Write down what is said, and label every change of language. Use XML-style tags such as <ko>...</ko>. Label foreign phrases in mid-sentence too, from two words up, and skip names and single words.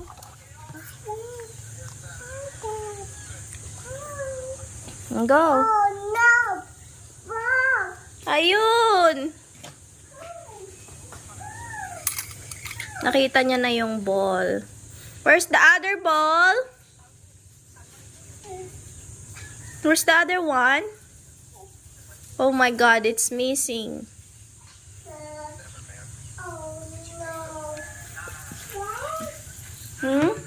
<tl>Go. Ayun. Nakita niya na yung ball.</tl> <en>Where's the other ball? Where's the other one? Oh my God, it's missing. Hmm?</en>